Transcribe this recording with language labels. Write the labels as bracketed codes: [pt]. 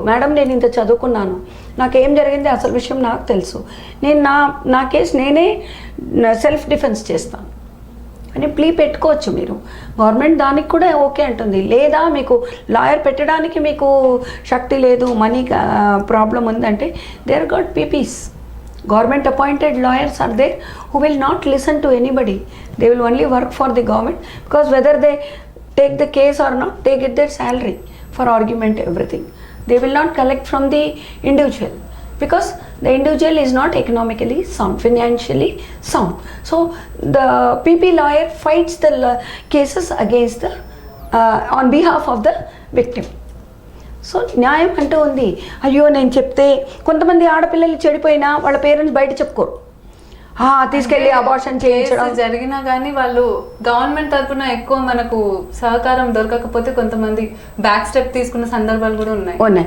[te] Madam నేను ఇంత చదువుకున్నాను, నాకేం జరిగింది అసలు విషయం నాకు తెలుసు, నేను నా కేసు నేనే సెల్ఫ్ డిఫెన్స్ చేస్తాను అని ప్లీ పెట్టుకోవచ్చు. మీరు గవర్నమెంట్ దానికి కూడా ఓకే అంటుంది. లేదా మీకు లాయర్ పెట్టడానికి మీకు శక్తి లేదు, మనీ ప్రాబ్లం ఉందంటే there got PPs, [en] government appointed lawyers are there who will not listen to anybody. They will only work for the government, because whether they take the case or not, they get their salary for argument, everything. They will not collect from the individual, because the individual is not economically sound, financially sound. So the PP lawyer fights the cases against the on behalf of the victim. [te] So న్యాయం అంటూ ఉంది. అయ్యో నేను చెప్తే కొంతమంది ఆడపిల్లలు చెడిపోయినా వాళ్ళ parents బయట చెప్పుకోరు, తీసుకెళ్ళి అబార్షన్ చేయించడం జరిగినా కానీ వాళ్ళు గవర్నమెంట్ తరఫున ఎక్కువ మనకు సహకారం దొరకకపోతే కొంతమంది బ్యాక్ స్టెప్ తీసుకున్న సందర్భాలు కూడా ఉన్నాయి.